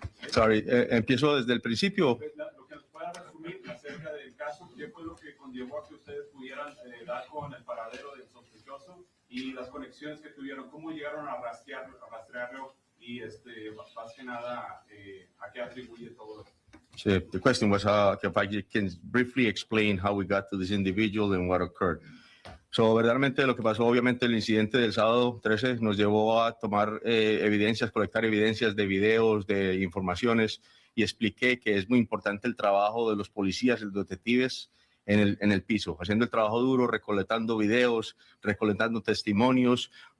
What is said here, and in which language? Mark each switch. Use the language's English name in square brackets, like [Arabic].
[English] Sorry, [Spanish] empiezo desde el principio. Lo que nos pueda resumir acerca del caso, ¿qué fue lo que conllevó a que ustedes pudieran dar con el paradero del sospechoso y las conexiones que tuvieron? ¿Cómo llegaron a rastrearlo y más que nada a qué atribuye todo esto? [English] So the question was if I can briefly explain how we got to this individual and what occurred. [Spanish] So, verdaderamente lo que pasó, obviamente el incidente del sábado 13 nos llevó a tomar evidencias, colectar evidencias de videos, de informaciones, y expliqué que es muy importante el trabajo de los policías, los detectives en el piso, haciendo el trabajo duro, recolectando videos, recolectando testimonios.